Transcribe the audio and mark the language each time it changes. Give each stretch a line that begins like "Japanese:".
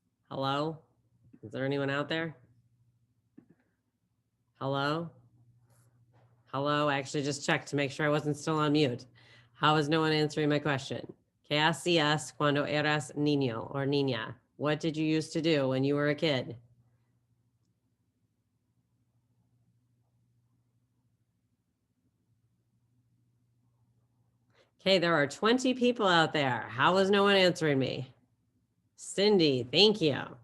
English: Hello? Is there anyone out there? Hello? Hello? I actually just checked to make sure I wasn't still on mute. How is no one answering my question?
Spanish: ¿Qué hacías cuando eras niño
English: or
Spanish: niña?
English: What did you used to do when you were a kid? Okay, there are 20 people out there. How is no one answering me? Cindy, thank you.